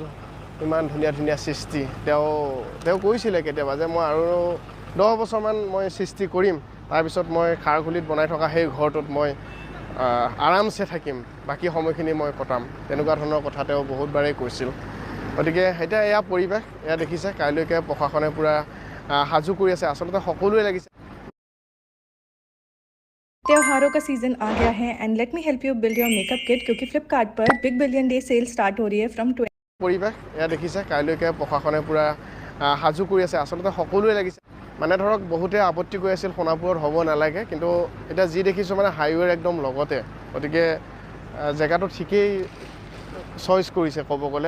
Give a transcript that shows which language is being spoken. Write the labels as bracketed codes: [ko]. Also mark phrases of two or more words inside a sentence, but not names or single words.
[as] ইমান ধুনীয়া ধুনীয়া সৃষ্টি তেওঁ কৈছিলে কেতিয়াবা যে মই আৰু 10 বছৰমান মই সৃষ্টি কৰিম, তাৰপিছত মই খাৰঘুলিত বনাই থকা সেই ঘৰটোত মই আৰামছে থাকিম, বাকী সময়খিনি মই কটাম। তেনেকুৱা ধৰণৰ কথা তেওঁ বহুতবাৰেই কৈছিল। গতিকে এতিয়া এয়া পৰিৱেশ, এয়া দেখিছে, কাইলৈকে প্ৰশাসনে পূৰা সাজু কৰি আছে। আচলতে সকলোৱে লাগিছে। [hi] त्योहारों का सीजन आ गया है [en] and let me help you build your makeup kit, [hi] क्योंकि फ्लिपकार्ट पर बिग बिलियन डे सेल स्टार्ट हो रही है फ्रॉम 20। [as] পৰিৱেশ এয়া দেখিছে, কাইলৈকে প্ৰশাসনে পূৰা সাজু কৰি আছে। আচলতে সকলোৱে লাগিছে, মানে ধৰক বহুতে আপত্তি কৰি আছিল সোণাপুৰত হ'ব নালাগে, কিন্তু এতিয়া যি দেখিছোঁ মানে হাইৱেৰ একদম লগতে। গতিকে জেগাটো ঠিকেই চইচ কৰিছে ক'ব গ'লে।